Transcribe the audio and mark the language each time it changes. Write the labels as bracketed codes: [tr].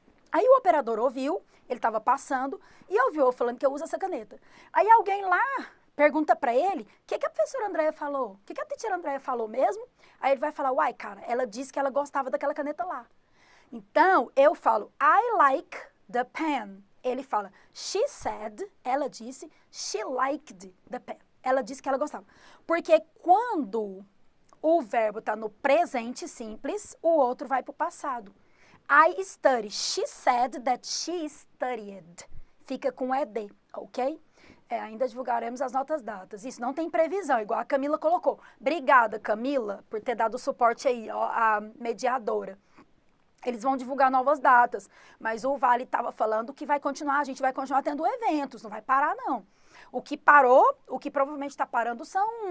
[pt] Aí o operador ouviu, ele estava passando, e ouviu eu falando que eu uso essa caneta. Aí alguém lá pergunta para ele, o que a professora Andréia falou? O que a teacher Andréia falou mesmo? Aí ele vai falar, uai, cara, ela disse que ela gostava daquela caneta lá. Então, eu falo, [en] I like the pen. [pt] Ele fala, [en] she said, [pt] ela disse, [en] she liked the pen. [pt] Ela disse que ela gostava. Porque quando o verbo está no presente simples, o outro vai para o passado. [en] I study. She said that she studied. [pt] Fica com ED, ok? Ainda divulgaremos as notas datas. Isso não tem previsão, igual a Camila colocou. Obrigada, Camila, por ter dado suporte aí, ó, a mediadora. Eles vão divulgar novas datas, mas o Vale estava falando que vai continuar, a gente vai continuar tendo eventos, não vai parar não. O que parou, o que provavelmente está parando são